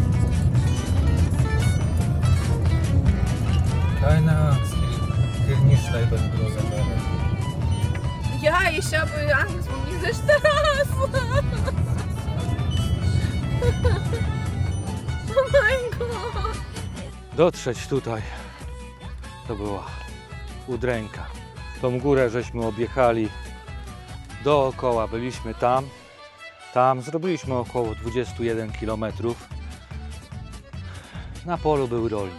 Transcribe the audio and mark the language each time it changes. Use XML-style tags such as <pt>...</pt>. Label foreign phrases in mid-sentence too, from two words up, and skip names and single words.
<de>Keine Angst, hier nicht schreiben große. Ja, ich habe Angst um diese Straße. Oh mein Gott.</de> <pl>Dotrzeć tutaj to była udręka. Tą górę żeśmy objechali dookoła, byliśmy tam zrobiliśmy około 21 km. Na polu był rolnik.</pl>